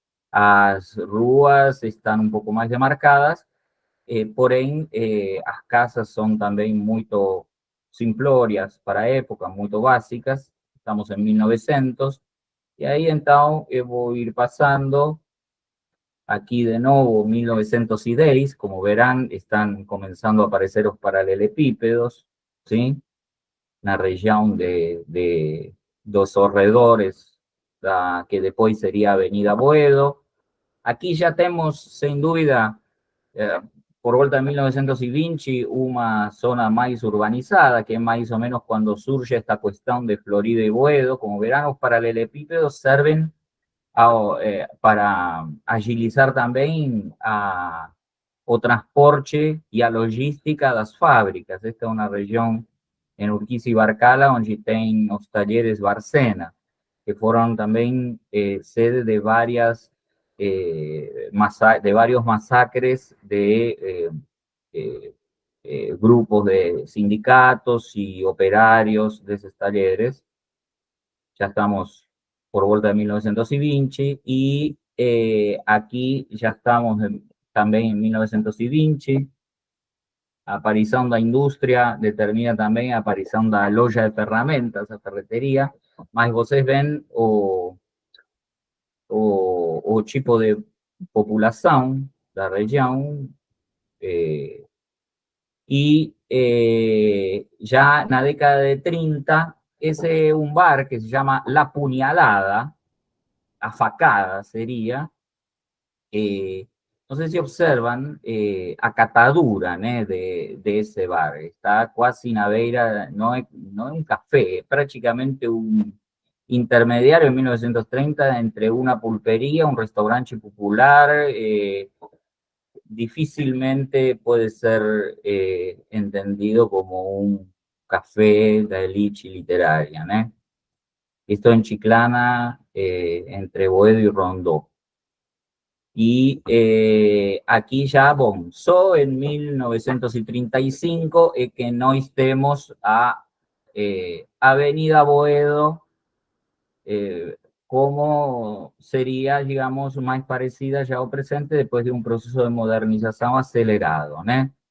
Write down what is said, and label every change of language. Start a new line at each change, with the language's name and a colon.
Portuguese: As ruas estão um pouco mais demarcadas, porém, as casas são também muito simplórias para a época, muito básicas. Estamos em 1900, e aí então eu vou ir passando.
Spanish: Aquí de nuevo 1910, como verán, están comenzando a aparecer los paralelepípedos, ¿sí? Na región de dos corredores, que después sería Avenida Boedo. Aquí ya tenemos, sin duda,
Portuguese: por volta de
Spanish: 1920, una zona más urbanizada, que es más o menos cuando surge esta cuestión de Florida y Boedo. Como verán, los paralelepípedos
Portuguese: serven para agilizar também o transporte e a logística das fábricas. Esta é uma região em Urquiza e Barcala, onde tem os talheres Barcena, que foram também sede de vários massacres de grupos de sindicatos e operários desses talheres.
Spanish: Ya estamos
Portuguese: por volta de
Spanish: 1920 y aquí ya estamos también en 1920.
Portuguese: A aparição da indústria determina também a aparição da loja de ferramentas, a ferreteria, mas vocês veem o tipo de população da região,
Spanish: y ya en la década de 30, ese es un bar que se llama La Puñalada,
Portuguese: a facada sería.
Spanish: No sé si observan
Portuguese: a catadura,
Spanish: ¿no? de ese bar.
Portuguese: Está quasi na beira,
Spanish: no es un café, es prácticamente un intermediario en 1930 entre una pulpería, un restaurante popular. Difícilmente puede ser entendido como un café de elite literaria, ¿no? Esto en Chiclana, entre Boedo y Rondó.
Portuguese: E aqui já, bom, só em 1935 é que nós temos a Avenida Boedo, como seria, digamos, mais parecida já ao presente depois de um processo de modernização acelerado, né?